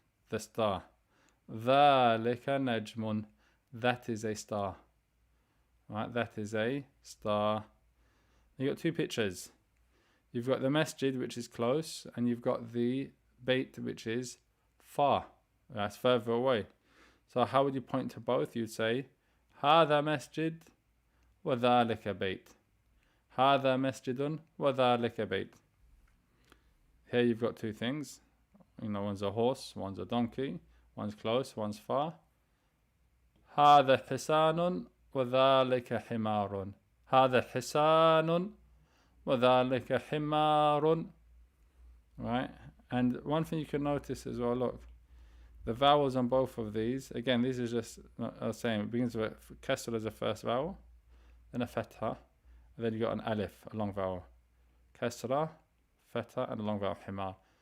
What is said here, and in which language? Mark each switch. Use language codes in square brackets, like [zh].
[en] The star, [ar] ذَلِكَ نَجْمٌ, [en] that is a star, right, that is a star. You got 2 pictures. You've got the masjid, which is close, and you've got the bait, which is far, that's further away. So how would you point to both? You'd say [ar] هذا مسجد وذلك بيت, هذا مسجد وذلك بيت. [en] Here you've got 2 things, you know, one's a horse, one's a donkey, one's close, one's far. [ar] هذا حصان وذلك حمار, هذا حصان وذلك حمار. [en] Right, and one thing you can notice as well, look, the vowels on both of these, again, this is just saying it begins with kasra as a first vowel, then a fatha, and then you got an alif, a long vowel, kasra, fatha, and a long vowel, himar.